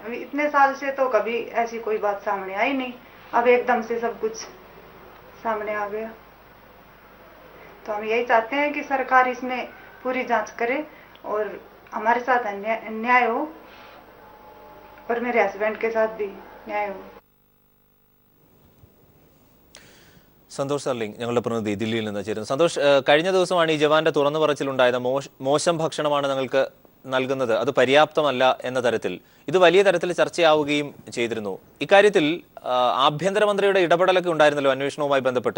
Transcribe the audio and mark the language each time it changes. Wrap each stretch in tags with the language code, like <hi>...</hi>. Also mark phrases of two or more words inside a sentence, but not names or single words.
<hi>इतने साल से तो कभी ऐसी कोई बात सामने आई नहीं, अब एकदम से सब कुछ सामने आ गया। तो हम यही चाहते हैं कि सरकार इसमें पूरी जांच करे और हमारे साथ अन्याय हो और मेरे हस्बैंड के साथ भी न्याय हो।</hi> <ml>സന്തോഷ് സർലിംഗ് ഞങ്ങളുടെ പ്രതിനിധി ദില്ലിയിൽ നിന്ന് ചേരുന്നു. സന്തോഷ്, കഴിഞ്ഞ ദിവസമാണ് ഈ ജവാന്റെ തുറന്നു പറച്ചിലുണ്ടായത്. മോശം ഭക്ഷണമാണ് ഞങ്ങൾക്ക് നൽകുന്നത്, അത് പര്യാപ്തമല്ല എന്ന തരത്തിൽ ഇത് വലിയ തരത്തിൽ ചർച്ചയാവുകയും ചെയ്തിരുന്നു. ഇക്കാര്യത്തിൽ ആഭ്യന്തരമന്ത്രിയുടെ ഇടപെടലൊക്കെ ഉണ്ടായിരുന്നല്ലോ അന്വേഷണവുമായി ബന്ധപ്പെട്ട്.</ml>